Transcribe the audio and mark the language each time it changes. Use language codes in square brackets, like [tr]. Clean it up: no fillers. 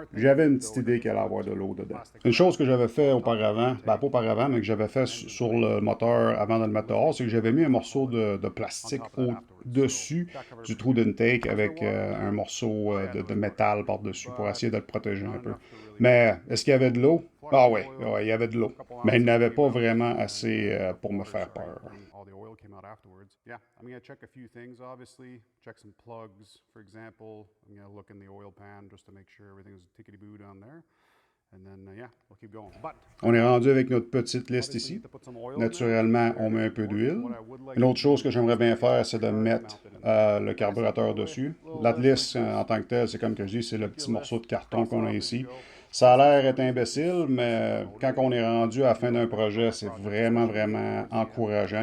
[fr] J'avais une petite idée qu'il allait avoir de l'eau dedans. Une chose que j'avais fait auparavant, ben pas auparavant, mais que j'avais fait sur le moteur avant de le mettre dehors, c'est que j'avais mis un morceau de plastique au-dessus du trou d'intake avec un morceau de métal par-dessus pour essayer de le protéger un peu. Mais est-ce qu'il y avait de l'eau? Ah oui, ouais, il y avait de l'eau. Mais il n'avait pas vraiment assez pour me faire peur. [en] Came out afterwards. Yeah, I'm going to check a few things, obviously. Check some plugs, for example. I'm going to look in the oil pan just to make sure everything's tickety-boo down there. And then, yeah, we'll keep going. [fr] On est rendu avec notre petite liste ici. Naturellement, on met un peu d'huile. Une autre chose que j'aimerais bien faire, c'est de mettre le carburateur dessus. La liste, en tant que telle, c'est comme que je dis, c'est le petit morceau de carton qu'on a ici. Ça a l'air être imbécile, mais quand on est rendu à la fin d'un projet, c'est vraiment, vraiment encourageant.